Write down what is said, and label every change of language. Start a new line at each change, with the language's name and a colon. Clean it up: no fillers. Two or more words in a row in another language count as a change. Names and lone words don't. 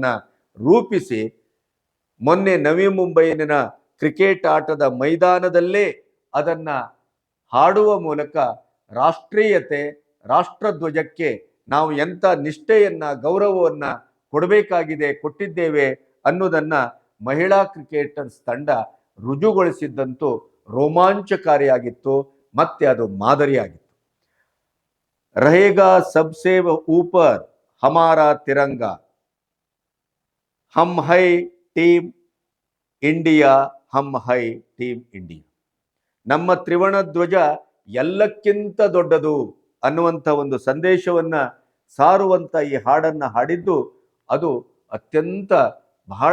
Kannada: ರೂಪಿಸಿ ಮೊನ್ನೆ ನವಿ ಮುಂಬೈನ ಕ್ರಿಕೆಟ್ ಆಟದ ಮೈದಾನದಲ್ಲೇ ಅದನ್ನ ಹಾಡುವ ಮೂಲಕ ರಾಷ್ಟ್ರೀಯತೆ, ರಾಷ್ಟ್ರಧ್ವಜಕ್ಕೆ ನಾವು ಎಂಥ ನಿಷ್ಠೆಯನ್ನ, ಗೌರವವನ್ನ ಕೊಡಬೇಕಾಗಿದೆ, ಕೊಟ್ಟಿದ್ದೇವೆ ಅನ್ನೋದನ್ನ ಮಹಿಳಾ ಕ್ರಿಕೆಟರ್ಸ್ ತಂಡ ರುಜುಗೊಳಿಸಿದ್ದಂತೂ ರೋಮಾಂಚಕಾರಿಯಾಗಿತ್ತು, ಮತ್ತೆ ಅದು ಮಾದರಿಯಾಗಿತ್ತು.
Hindi: रहेगा सबसे ऊपर हमारा तिरंगा, हम है ಟೀಮ್ ಇಂಡಿಯಾ, हम है टीम इंडिया.
Kannada: ನಮ್ಮ ತ್ರಿವರ್ಣ ಧ್ವಜ ಎಲ್ಲಕ್ಕಿಂತ ದೊಡ್ಡದು ಅನ್ನುವಂಥ ಒಂದು ಸಂದೇಶವನ್ನ ಸಾರುವಂತ ಈ ಹಾಡನ್ನ ಹಾಡಿದ್ದು ಅದು ಅತ್ಯಂತ ಬಹಳ